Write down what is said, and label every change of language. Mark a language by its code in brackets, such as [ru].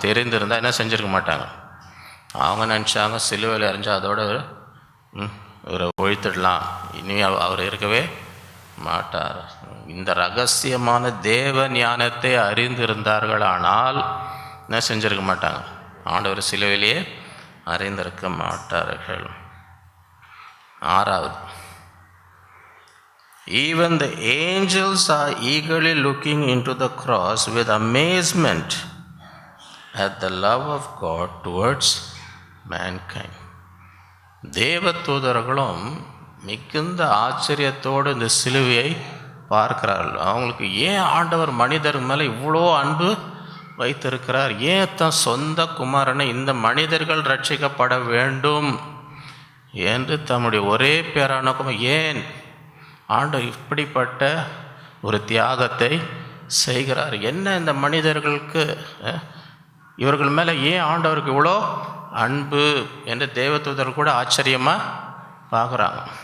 [ta] தெரிந்திருந்தால் என்ன செஞ்சுருக்க மாட்டாங்க. அவங்க நினச்சாங்க சிலுவையில் அறிஞ்சால் அதோட இவரை ஒழித்துடலாம், இனி அவர் இருக்கவே மாட்டார். இந்த ரகசியமான தேவ ஞானத்தை அறிந்திருந்தார்களானால் என்ன செஞ்சிருக்க மாட்டாங்க, ஆண்டவர் சிலுவையிலேயே அறிந்திருக்க மாட்டார்கள். [en] 6வது, even the angels are eagerly looking into the cross with amazement at the love of God towards mankind. [ta] தேவதூதர்களும் மிகுந்த ஆச்சரியத்தோடு இந்த சிலுவையை பார்க்கிறார்கள். அவங்களுக்கு ஏன் ஆண்டவர் மனிதர் மேலே இவ்வளோ அன்பு வைத்திருக்கிறார், ஏன் தன் சொந்த குமாரனை இந்த மனிதர்கள் ரட்சிக்கப்பட வேண்டும் என்று தம்முடைய ஒரே பேரான ஏன் ஆண்டவர் இப்படிப்பட்ட ஒரு தியாகத்தை செய்கிறார், என்ன இந்த மனிதர்களுக்கு இவர்கள் மேலே ஏன் ஆண்டவருக்கு இவ்வளோ அன்பு என்று தேவதூதர் கூட ஆச்சரியமாக பார்க்குறாங்க.